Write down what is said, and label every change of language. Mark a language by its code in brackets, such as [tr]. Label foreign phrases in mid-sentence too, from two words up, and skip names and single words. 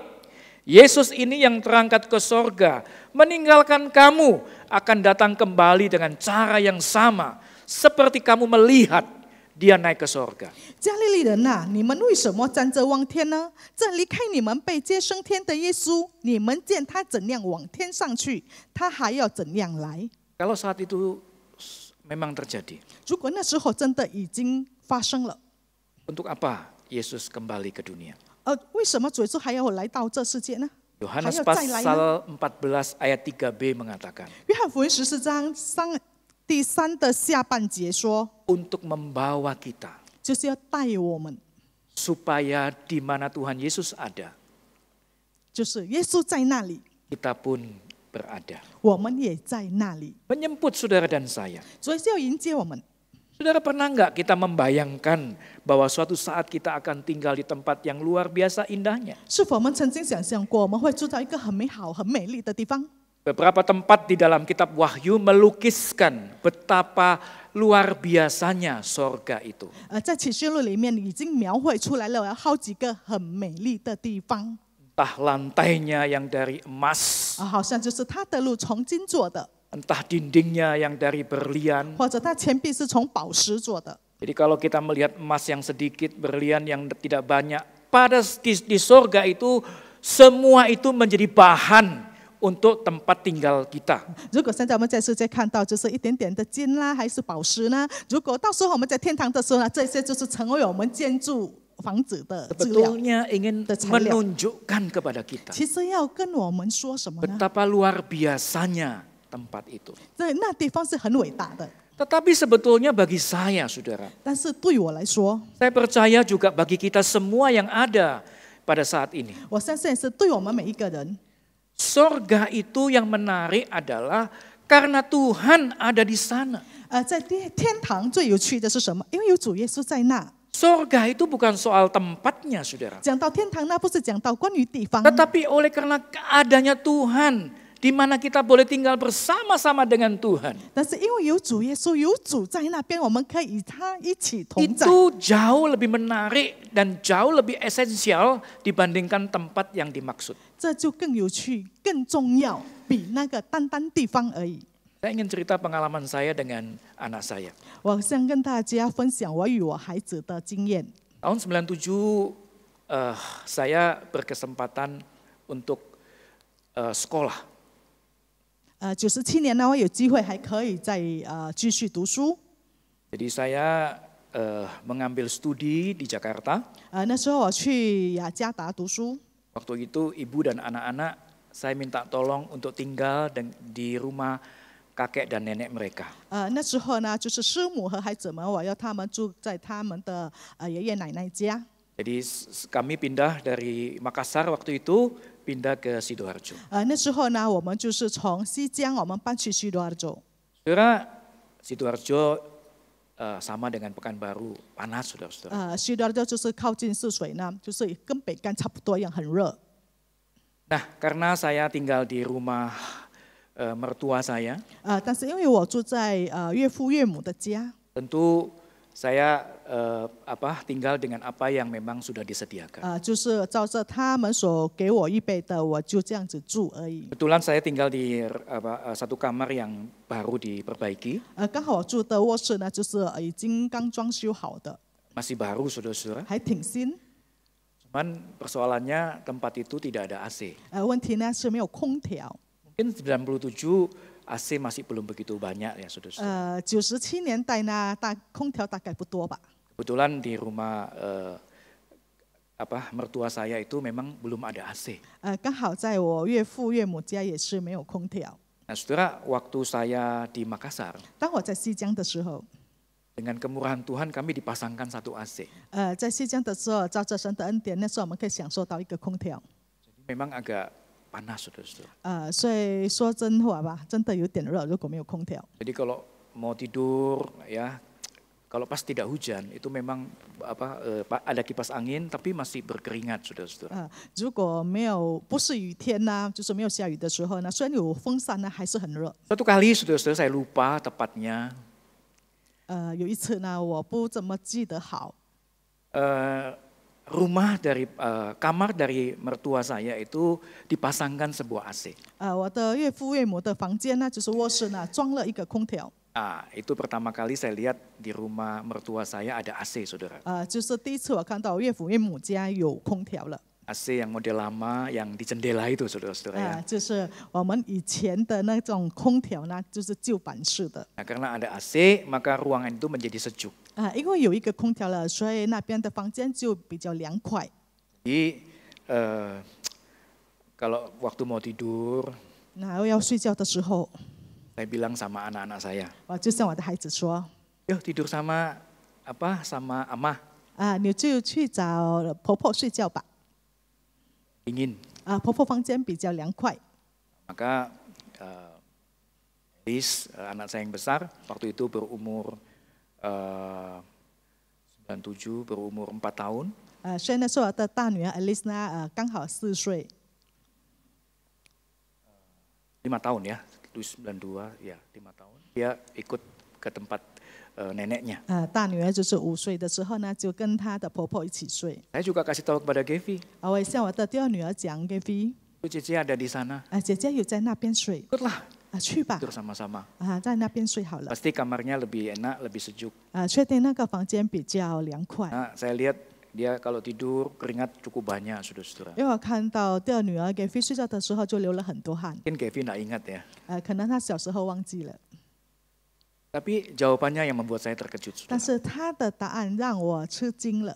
[id] Yesus ini yang terangkat ke sorga, meninggalkan kamu, akan datang kembali dengan cara yang sama, seperti kamu melihat dia naik ke sorga. [zh] 加利利人呐、你们为什么站着望天呢？这离开你们被接升天的耶稣，你们见他怎样往天上去，他还要怎样来？ [id] Kalau saat itu memang terjadi, [zh] 如果那时候真的已经发生了， [id] untuk apa Yesus kembali ke dunia? [zh] 为什么主耶稣还要来到这世界呢？ [id] Yohanes [zh] 还要再来呢？ [id] pasal 14 ayat 3b mengatakan, [zh] 约翰福音14章第3的下半节说， [id] untuk membawa kita [zh] 就是要带我们， [id] supaya di mana Tuhan Yesus ada, [zh] 就是耶稣在那里， [id] kita pun berada. [zh] 我们也在那里。 [id] Menjemput saudara dan saya [zh] 主耶稣要迎接我们， [id] Saudara, pernah nggak kita membayangkan bahwa suatu saat kita akan tinggal di tempat yang luar biasa indahnya? [zh] 是否我们曾经想象过，我们会住在一个很美好、很美丽的地方？ [id] Beberapa tempat di dalam kitab Wahyu melukiskan betapa luar biasanya sorga itu. [zh] 在启示录里面已经描绘出来了好几个很美丽的地方， [id] Entah lantainya yang dari emas, [zh] 好像就是它的路从金做的， [id] entah dindingnya yang dari berlian. [zh] 或者它前壁是从宝石做的。 [id] Jadi kalau kita melihat emas yang sedikit, berlian yang tidak banyak, di sorga itu semua itu menjadi bahan untuk tempat tinggal kita. [zh] 如果现在我们在世界看到就是一点点的金啦，还是宝石呢？如果到时候我们在天堂的时候呢，这些就是成为我们建筑房子的资料。 [id] Sebetulnya ingin menunjukkan kepada kita [zh] 其实要跟我们说什么呢？ [id] betapa luar biasanya tempat itu. [zh] 那地方是很伟大的， [id] Tetapi sebetulnya bagi saya, saudara, [zh] 但是对我来说， [id] saya percaya juga bagi kita semua yang ada pada saat ini. [zh] 我相信是对我们每一个人。 [id] Sorga itu yang menarik adalah karena Tuhan ada di sana. [zh] 在天堂最有趣的是什么？因为有主耶稣在那。 [id] Sorga itu bukan soal tempatnya, saudara. [zh] 讲到天堂，那不是讲到关于地方， [id] Tetapi oleh karena adanya Tuhan, di mana kita boleh tinggal bersama-sama dengan Tuhan. [zh] 但是因为有主耶稣，有主在那边，我们可以与他一起同在。 [id] Itu jauh lebih menarik dan jauh lebih esensial dibandingkan tempat yang dimaksud. [zh] 这就更有趣、更重要，比那个单地方而已。 [id] Saya ingin cerita pengalaman saya dengan anak saya. [zh] 我想跟大家分享我与我孩子的经验。 [id] Tahun 97 saya berkesempatan untuk sekolah. [zh] 97 年呢，我有机会还可以再继续读书。 [id] Jadi saya mengambil studi di Jakarta. [zh] 那时候我去雅加达读书。 [id] Waktu itu ibu dan anak-anak saya minta tolong untuk tinggal di rumah kakek dan nenek mereka. [zh] 那时候呢，就是师母和孩子们，我要他们住在他们的爷爷奶奶家。 [id] Jadi kami pindah dari Makassar waktu itu pindah ke Sidoarjo. [zh] 那时候呢，我们就是从西江，我们搬去西多尔州。 [id] Saudara, Sidoarjo sama dengan Pekanbaru, panas saudara-saudara. [zh] 西多尔州就是靠近泗水呢，就是跟北干差不多一样，很热。 [id] Nah, karena saya tinggal di rumah mertua saya, [zh] 但是因为我住在岳父岳母的家， [id] tentu saya tinggal dengan apa yang memang sudah disediakan. [zh] 就是照着他们所给我预备的，我就这样子住而已。 [id] Kebetulan saya tinggal di satu kamar yang baru diperbaiki, [zh] 刚好我住的卧室呢，就是已经刚装修好的， [id] masih baru saudara-saudara. [zh] 还挺新。 [id] Cuman persoalannya tempat itu tidak ada AC. [zh] 问题呢是没有空调。 [id] Mungkin 97 AC masih belum begitu banyak ya saudara-saudara. [zh] 97 年代呢，空调大概不多吧。 [id] Kebetulan di rumah mertua saya itu memang belum ada AC. [zh] 刚好在我岳父岳母家也是没有空调。 [id] Nah saudara, waktu saya di Makassar, [zh] 当我在西江的时候， [id] dengan kemurahan Tuhan kami dipasangkan satu AC. [zh] 在西江的时候，照着神的恩典，那时候我们可以享受到一个空调。 [id] Memang agak panas saudara-saudara. [zh] 所以说真话吧，真的有点热，如果没有空调。 [id] Jadi kalau mau tidur ya, kalau pas tidak hujan itu memang ada kipas angin tapi masih berkeringat saudara-saudara. [zh] 如果不是雨天呢，就是没有下雨的时候呢，虽然有风扇呢，还是很热。 [id] Suatu kali saudara-saudara saya lupa tepatnya. [zh] 有一次呢，我不怎么记得好。 [id] Kamar dari mertua saya itu dipasangkan sebuah AC. [zh] 我的岳父岳母的房间呢，就是卧室呢，装了一个空调。 [id] Itu pertama kali saya lihat di rumah mertua saya ada AC, saudara. [zh] 就是第一次我看到岳父岳母家有空调了。 [id] AC yang model lama yang di jendela itu, saudara-saudara ya. [zh] 就是我们以前的那种空调呢，就是旧版式的。 [id] Nah, karena ada AC, maka ruangan itu menjadi sejuk. [zh] 因为有一个空调了，所以那边的房间就比较凉快。 [id] Jadi kalau waktu mau tidur, [zh] 那要睡觉的时候， [id] saya bilang sama anak-anak saya, [zh] 我就向我的孩子说 [id] "Yuk tidur sama Amah." [zh] 你就去找婆婆睡觉吧。 [id] Dingin. [zh] 婆婆房间比较凉快。 [id] Maka Elis, anak saya yang besar, waktu itu berumur 97 berumur 4 tahun. [zh] 所以那时候我的大女儿 Alice 呢，刚好4岁。 [id] 5 tahun ya, itu 92 ya 5 tahun. Dia ikut ke tempat neneknya. [zh] 大女儿就是5岁的时候呢，就跟她的婆婆一起睡。 [id] Saya juga kasih tahu kepada Gevi, [zh] 我也向我的第二女儿讲 ，Gavi， [id] 姐姐 ada di sana, [zh] 姐姐有在那边睡， [id] ikutlah [zh] 去吧， [id] tidur sama-sama. [zh] 在那边睡好了。 [id] Pasti kamarnya lebih enak, lebih sejuk. [zh] 确定那个房间比较凉快。 [id] Nah, saya lihat dia kalau tidur keringat cukup banyak, saudara-saudara. [zh] 因为我看到第二女儿 Gavi 睡觉的时候就流了很多汗， [id] Mungkin Gevi nggak ingat ya. [zh] 可能她小时候忘记了， [id] Tapi jawabannya yang membuat saya terkejut, [zh] 但 [id] saudara. [zh] 是她的答案让我吃惊了。